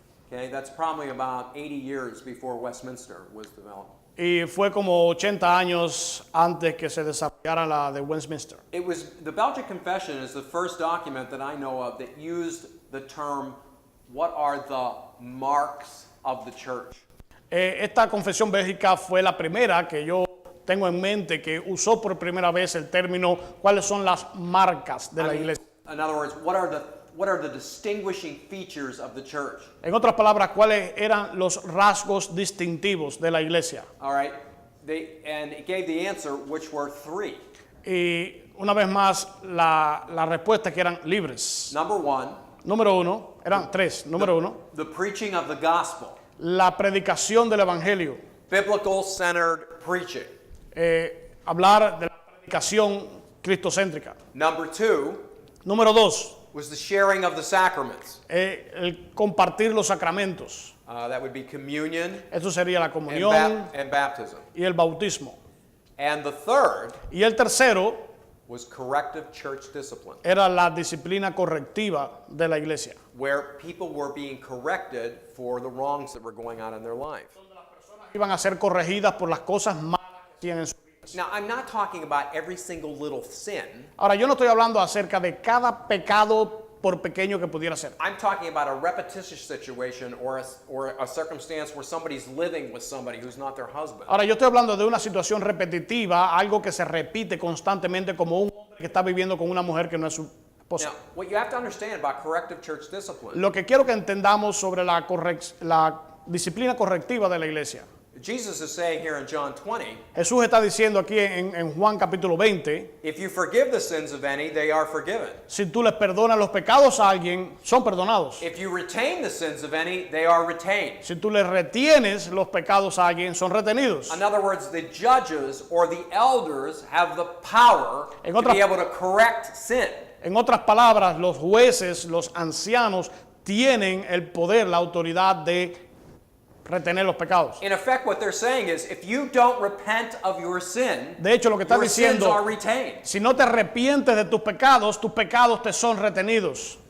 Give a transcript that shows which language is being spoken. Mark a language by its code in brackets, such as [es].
[en] Okay, that's probably about 80 years before Westminster was developed. [es] Y fue como 80 años antes que se desarrollara la de Westminster. [en] It was the Belgic Confession is the first document that I know of that used the term, what are the marks of the church? [es] Esta confesión bélgica fue la primera que yo tengo en mente que usó por primera vez el término cuáles son las marcas de la iglesia. [en] In other words, what are the distinguishing features of the church? [es] En otras palabras, cuáles eran los rasgos distintivos de la iglesia. [en] All right, and it gave the answer, which were three. [es] Y una vez más, la respuesta que eran libres. [en] Number one, [es] Número uno, eran tres. Número uno, [en] the preaching of the gospel, [es] la predicación del evangelio. [en] biblical-centered preaching. [es] Hablar de la predicación cristocéntrica. [en] Number two [es] Número dos, [en] was the sharing of the sacraments. [es] el compartir los sacramentos. [en] That would be communion [es] Eso sería la comunión [en] and baptism. [es] y el bautismo. [en] And the third [es] Y el tercero [en] was corrective church discipline, [es] era la disciplina correctiva de la iglesia. [en] where people were being corrected for the wrongs that were going on in their life. [es] Iban a ser corregidas por las cosas malas que hacían en su vida. [en] Now, I'm not talking about every single little sin. [es] Ahora, yo no estoy hablando acerca de cada pecado por pequeño que pudiera ser. [en] I'm talking about a repetitious situation or a circumstance where somebody's living with somebody who's not their husband. [es] Ahora, yo estoy hablando de una situación repetitiva, algo que se repite constantemente como un hombre que está viviendo con una mujer que no es su esposa. [en] Now, what you have to understand about corrective church discipline, [es] Lo que quiero que entendamos sobre la disciplina correctiva de la iglesia. [en] Jesus is saying here in John 20, [es] Jesús está diciendo aquí en Juan capítulo 20, [en] if you forgive the sins of any, they are forgiven. [es] si tú les perdonas los pecados a alguien, son perdonados. [en] If you retain the sins of any, they are retained. [es] Si tú les retienes los pecados a alguien, son retenidos. [en] In other words, the judges or the elders have the power [es] En [en] to [es] otras- [en] be able to correct sin. [es] En otras palabras, los jueces, los ancianos, tienen el poder, la autoridad de retener los pecados. [en] In effect, what they're saying is, if you don't repent of your sin, [es] De hecho, lo que está [en] your sins are [es] diciendo, [en] retained. [es] si no te arrepientes de tus pecados te son retenidos.